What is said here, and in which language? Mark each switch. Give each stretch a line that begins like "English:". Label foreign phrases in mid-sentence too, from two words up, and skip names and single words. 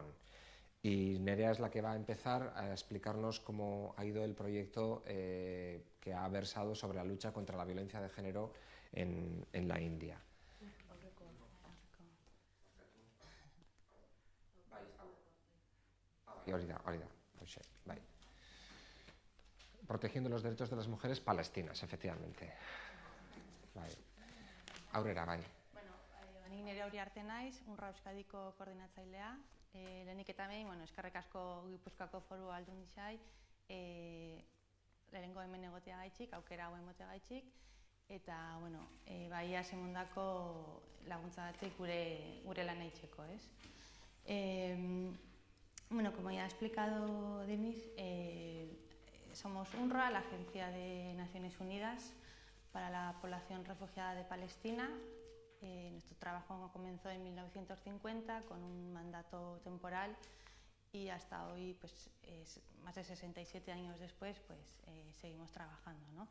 Spanish: Y Nerea es la que va a empezar a explicarnos cómo ha ido el proyecto que ha versado sobre la lucha contra la violencia de género en la India. Protegiendo los derechos de las mujeres palestinas, efectivamente.
Basque: Aurrera, bai. Bueno, ni Nerea Uriarte naiz, UNRWA Euskadiko koordinatzailea. Lehenik eta behin, eskerrik asko Gipuzkoako Foru Aldundiari, lehenengo hemen egoteagaitzik, aukera hau emateagaitzik, eta bai emandako laguntzagatik gure lana egiteko, ez?
Spanish: Como ya ha explicado Denis, somos UNRWA, la Agencia de Naciones Unidas para la Población Refugiada de Palestina. Nuestro trabajo comenzó en 1950 con un mandato temporal y hasta hoy, más de 67 años después, seguimos trabajando, ¿no?